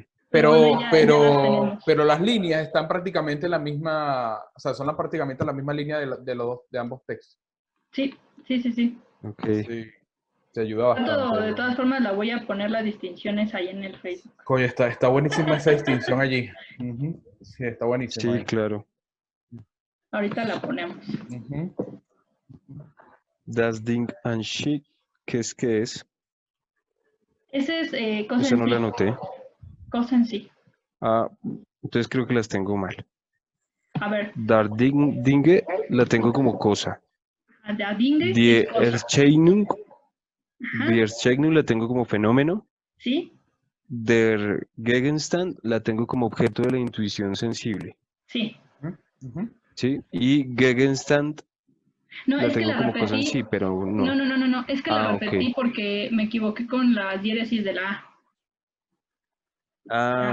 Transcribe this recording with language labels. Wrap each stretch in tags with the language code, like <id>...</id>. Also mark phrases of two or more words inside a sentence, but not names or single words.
<es>Pero las líneas están prácticamente en la misma, o sea, son prácticamente la misma línea de ambos textos. Sí. Ok. Sí, te ayuda bastante. De todas formas, la voy a poner las distinciones ahí en el Facebook. Coño, está buenísima esa distinción allí. Sí, está buenísima. Sí, ahí. claro. Ahorita la ponemos.</es> <de>Das Ding an sich,</de> <es>¿qué es? Ese es cosa Esa en no sí. la anoté. Cosa en sí. Entonces creo que las tengo mal. A ver.</es> <de>Dar Dinge</de> <es>la tengo como cosa.</es> <de>Der Dinge Die</de> <es>es cosa. Erscheinung la tengo como fenómeno. Sí.</es> <de>Der Gegenstand</de> <es>la tengo como objeto de la intuición sensible. Sí. Sí. Y Gegenstand la tengo como repetí. cosa en sí, pero no. No. Es que la repetí porque me equivoqué con la diéresis de la A.</es>